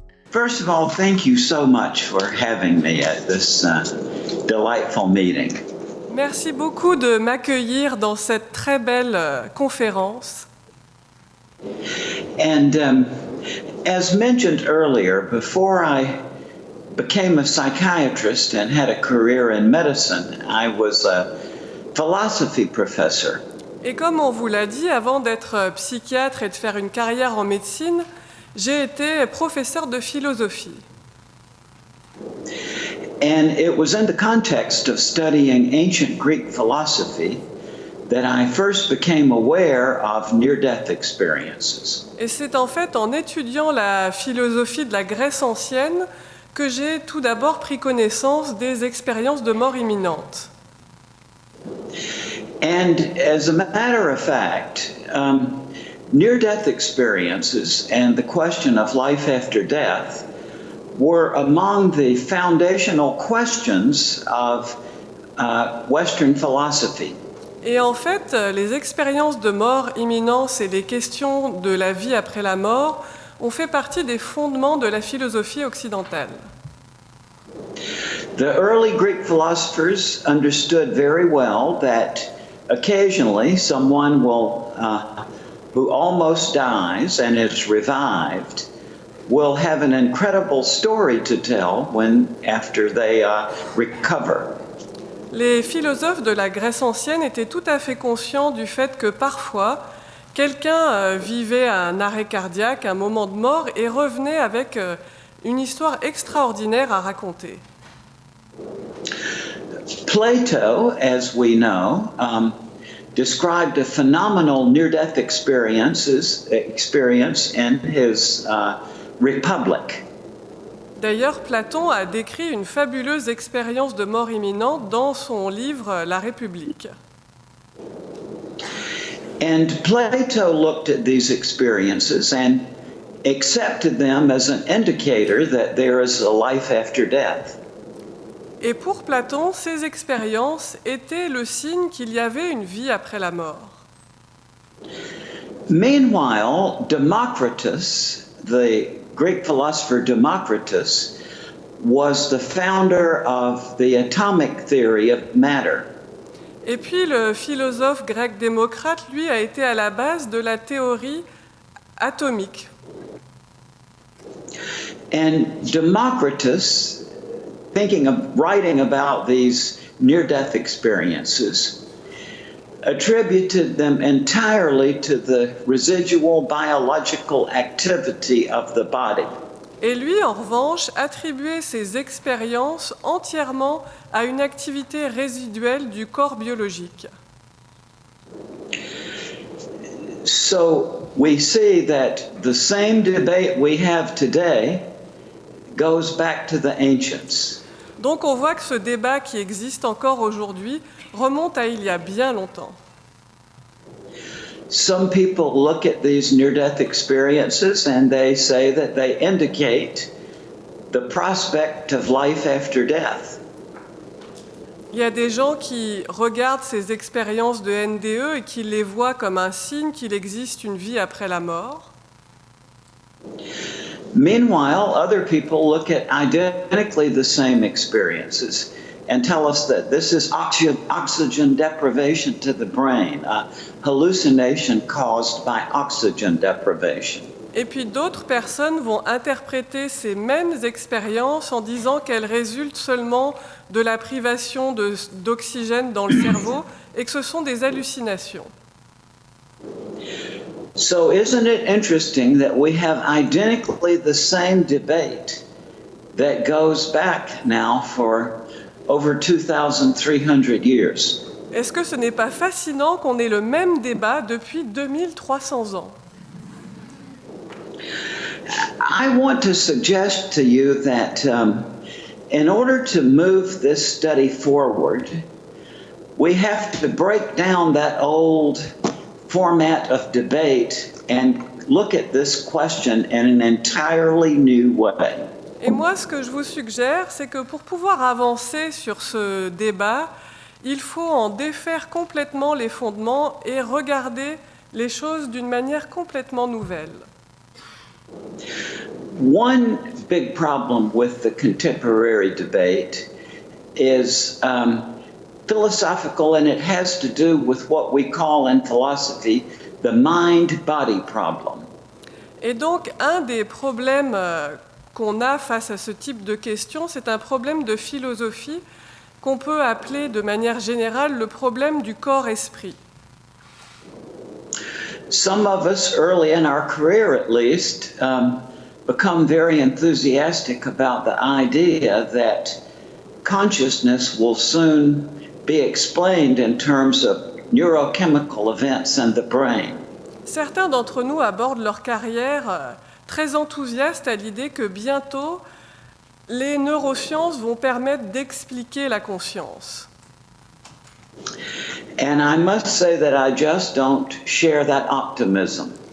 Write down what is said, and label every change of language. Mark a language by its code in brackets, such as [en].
[en] First of all, thank you so much for having me at this delightful meeting. [fr] Merci beaucoup de m'accueillir dans cette très belle conférence. [en] And as mentioned earlier, before I became a psychiatrist and had a career in medicine, I was a philosophy professor. [fr] Et comme on vous l'a dit, avant d'être psychiatre et de faire une carrière en médecine, j'ai été professeur de philosophie. [en] And it was in the context of studying ancient Greek philosophy that I first became aware of near-death experiences. [fr] Et c'est en fait en étudiant la philosophie de la Grèce ancienne que j'ai tout d'abord pris connaissance des expériences de mort imminente. [en] And as a matter of fact, near-death experiences and the question of life after death were among the foundational questions of Western philosophy. [fr] Et en fait, les expériences de mort imminente et les questions de la vie après la mort ont fait partie des fondements de la philosophie occidentale. [en] The early Greek philosophers understood very well that occasionally someone will, who almost dies and is revived, will have an incredible story to tell after they recover. [fr] Les philosophes de la Grèce ancienne étaient tout à fait conscients du fait que parfois, quelqu'un vivait un arrêt cardiaque, un moment de mort, et revenait avec une histoire extraordinaire à raconter. [en] Plato, as we know, described a phenomenal near-death experience in his Republic. [fr] D'ailleurs, Platon a décrit une fabuleuse expérience de mort imminente dans son livre La République. [en] And Plato looked at these experiences and accepted them as an indicator that there is a life after death. [fr] Et pour Platon, ces expériences étaient le signe qu'il y avait une vie après la mort. [en] Meanwhile, Democritus, the Greek philosopher Democritus, was the founder of the atomic theory of matter. [fr] Et puis le philosophe grec Démocrate, lui, a été à la base de la théorie atomique. [en] And Democritus, writing about these near-death experiences, attributed them entirely to the residual biological activity of the body. [fr] Et lui, en revanche, attribuait ces expériences entièrement à une activité résiduelle du corps biologique. [en] So we see that the same debate we have today goes back to the ancients. [fr] Donc on voit que ce débat qui existe encore aujourd'hui remonte à il y a bien longtemps. [en] Some people look at these near-death experiences and they say that they indicate the prospect of life after death. [fr] Il y a des gens qui regardent ces expériences de NDE et qui les voient comme un signe qu'il existe une vie après la mort. [en] Meanwhile, other people look at identically the same experiences and tell us that this is oxygen deprivation to the brain, a hallucination caused by oxygen deprivation. [fr] Et puis d'autres personnes vont interpréter ces mêmes expériences en disant qu'elles résultent seulement de la privation d'oxygène dans le cerveau et que ce sont des hallucinations. [en] So isn't it interesting that we have identically the same debate that goes back now for over 2,300 years? [fr] Est-ce que ce n'est pas fascinant qu'on ait le même débat depuis 2300 ans? [en] I want to suggest to you that in order to move this study forward, we have to break down that old format of debate and look at this question in an entirely new way. [fr] Et moi, ce que je vous suggère, c'est que pour pouvoir avancer sur ce débat, il faut en défaire complètement les fondements et regarder les choses d'une manière complètement nouvelle. [en] One big problem with the contemporary debate is philosophical, and it has to do with what we call in philosophy the mind-body problem. [fr] Et donc, un des problèmes qu'on a face à ce type de questions, c'est un problème de philosophie qu'on peut appeler de manière générale le problème du corps-esprit. [en] Some of us, early in our career at least, become very enthusiastic about the idea that consciousness will soon be explained in terms of neurochemical events in the brain. [fr] Certains d'entre nous abordent leur carrière très enthousiastes à l'idée que bientôt, les neurosciences vont permettre d'expliquer la conscience. [en] And I must say that I just don't share that optimism.